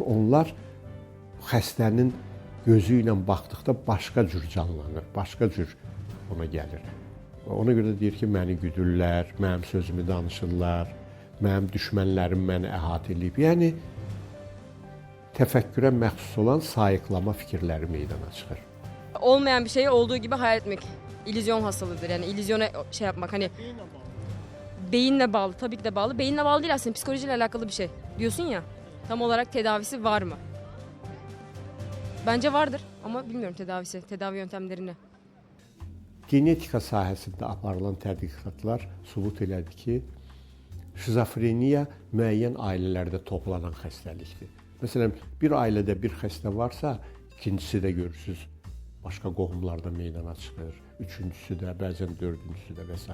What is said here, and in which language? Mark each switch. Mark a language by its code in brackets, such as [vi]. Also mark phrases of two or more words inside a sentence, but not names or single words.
[az] Onlar xəstənin gözü ilə baxdıqda başqa cür canlanır, başqa cür ona gəlir. Ona görə də deyir ki, məni güdürlər, mənim sözümü danışırlar, mənim düşmənlərim məni əhatə edib. Yəni təfəkkürə məxsus olan sayıqlama fikirləri meydana çıxır. [tr] Olmayan bir şeyi olduğu gibi hayal etmek illüzyon hastalığıdır. Yani illüzyona şey yapmak hani beyinle bağlı, tabii ki de bağlı. Beyinle bağlı değil aslında, psikolojiyle alakalı bir şey. Diyorsun ya, tam olarak tedavisi var mı? Bence vardır ama bilmiyorum tedavisi, tedavi yöntemlerini. [az] Genetika sahəsində aparılan tədqiqatlar sübut elədi ki, şizofreniya müəyyən ailələrdə toplanan xəstəlikdir. Məsələn, bir ailədə bir xəstə varsa, ikincisi də görürsünüz, başqa qohumlarda meydana çıxır, üçüncüsü də, bəzən dördüncüsü də və s.